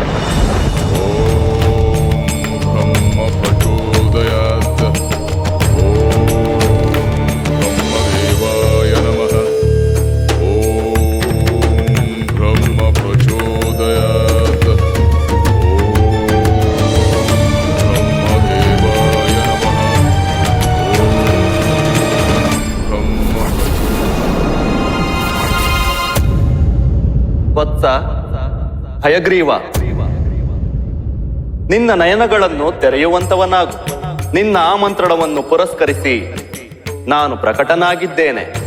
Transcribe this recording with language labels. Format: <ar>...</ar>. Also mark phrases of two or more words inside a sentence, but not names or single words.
<sa>ಓಂ ಬ್ರಹ್ಮ ಪ್ರಚೋದಯಾತ್. ಬ್ರಹ್ಮದೇವಾಯ ನಮಃ. ಓಂ ಬ್ರಹ್ಮ ಪ್ರಚೋದಯಾತ್. ಬ್ರಹ್ಮದೇವಾಯ ನಮಃ.</sa> <kn>ವತ್ಸ ಹಯಗ್ರೀವ, ನಿನ್ನ ನಯನಗಳನ್ನು ತೆರೆಯುವಂತವನಾಗು. ನಿನ್ನ ಆಮಂತ್ರಣವನ್ನು ಪುರಸ್ಕರಿಸಿ ನಾನು ಪ್ರಕಟನಾಗಿದ್ದೇನೆ.</kn>